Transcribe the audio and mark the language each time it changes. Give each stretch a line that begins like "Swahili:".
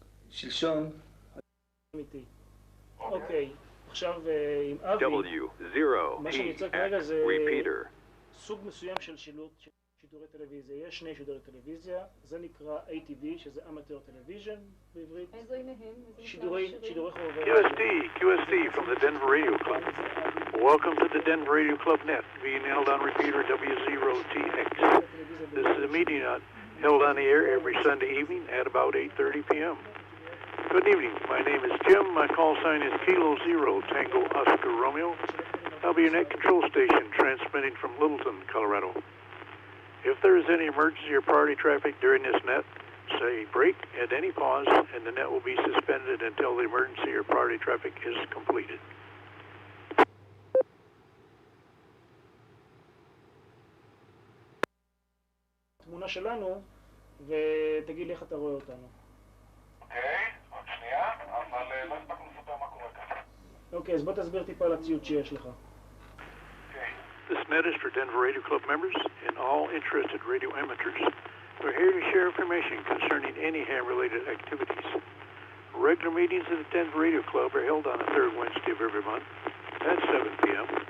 Hebrew: שלשום, אמיתי. אוקיי, עכשיו עם אבי, מה שאני יוצא כרגע זה סוג מסוים של שידורי טלוויזיה. יש שני שידורי טלוויזיה, זה נקרא ATV, שזה Amateur Television בעברית. איזה הנה הם? שידורי חובבי.
English: QSD from the Denver Radio Club. Welcome to the Denver Radio Club Net, being held on repeater W0TX. This is a meeting held on the air every Sunday evening at about 8:30 p.m. Good evening. My name is Jim. My call sign is Kilo Zero Tango Oscar Romeo. I'll be your net control station transmitting from Littleton, Colorado. If there is any emergency or priority traffic during this net, say break at any pause and the net will be suspended until the emergency or priority traffic is completed.
Hebrew: תמונה שלנו ותגיד לי איך אתה רואה אותנו. אוקיי, עוד שנייה, אבל לא הספקנו לספר מה קורה כאן. אוקיי, אז בוא תסביר טיפה על הציוד שיש לך.
English: This net is for Denver Radio Club members and all interested radio amateurs. We're here to share information concerning any ham-related activities. Regular meetings of the Denver Radio Club are held on the third Wednesday of every month at 7 p.m.